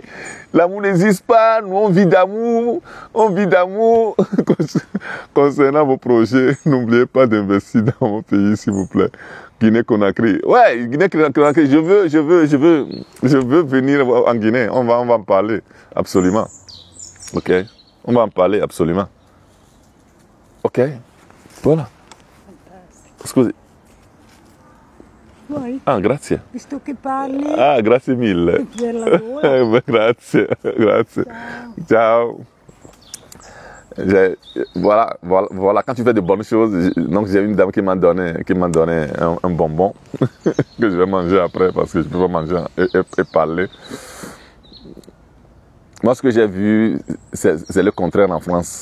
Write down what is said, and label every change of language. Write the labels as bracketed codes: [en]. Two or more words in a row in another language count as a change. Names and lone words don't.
[fr] L'amour n'existe pas, nous on vit d'amour, Concernant vos projets, n'oubliez pas d'investir dans mon pays, s'il vous plaît. Guinée-Conakry. Ouais, Guinée-Conakry, je veux venir en Guinée, on va en parler, absolument. Ok, on va en parler, absolument. Ok, voilà. Excusez. [it] Vuoi? Ah, grazie. Visto che parli. Ah, grazie mille. Per la gola. Grazie. Ciao. [fr] Voilà, quand tu fais de bonnes choses, donc j'ai une dame qui m'a donné un bonbon que je vais manger après parce que je ne peux pas manger et parler. Moi, ce que j'ai vu, c'est le contraire en France.